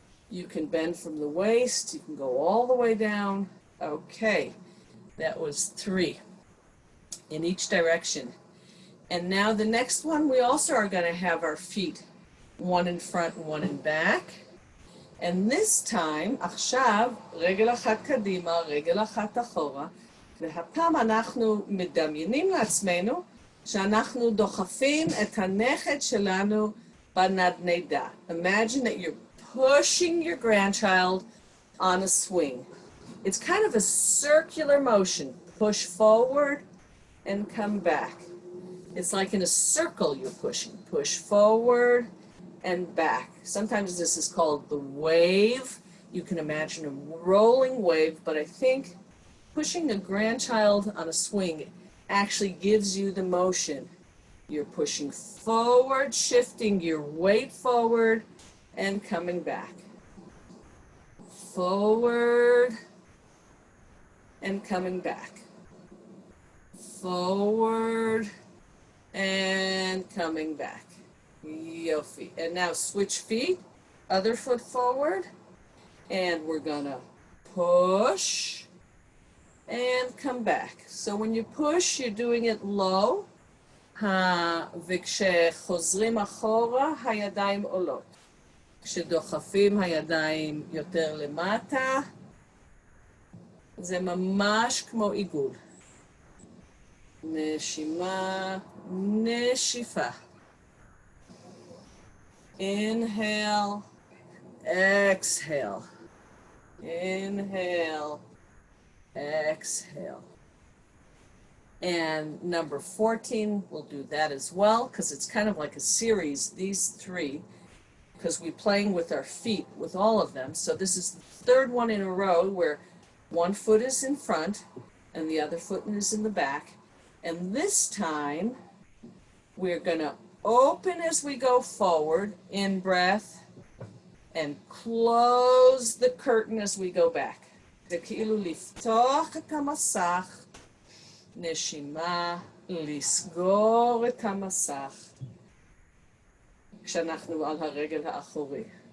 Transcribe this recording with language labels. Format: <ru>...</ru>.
<en>You can bend from the waist, you can go all the way down. Okay, that was 3 in each direction. And now the next one, we also are going to have our feet, one in front and one in back. And this time,</en> <he>עכשיו, רגל אחת קדימה, רגל אחת אחורה, והפעם אנחנו מדמיינים לעצמנו שאנחנו דוחפים את הנכד שלנו בנדנדה.</he> <en>Imagine that you're pushing your grandchild on a swing. It's kind of a circular motion. Push forward and come back. It's like in a circle you're pushing. Push forward and back. Sometimes this is called the wave. You can imagine a rolling wave, but I think pushing a grandchild on a swing actually gives you the motion. You're pushing forward, shifting your weight forward, and coming back. Forward and coming back. Forward and coming back. Yofi. And now switch feet, other foot forward, and we're gonna push and come back. So when you push, you're doing it low.</en> <he>וכשחוזרים אחורה, הידיים עולות. כשדוחפים הידיים יותר למטה, זה ממש כמו עיגול. נשימה, נשיפה.</he> <en>Inhale, exhale. Inhale, exhale. And number 14, we'll do that as well, because it's kind of like a series, these 3, because we're playing with our feet, with all of them. So this is the 3rd one in a row where one foot is in front and the other foot is in the back. And this time, we're going to open as we go forward, in breath, and close the curtain as we go back.</en> <he>זה כאילו לפתוח את המסך, נשימה, לסגור את המסך, כשאנחנו על הרגל האחורי.</he>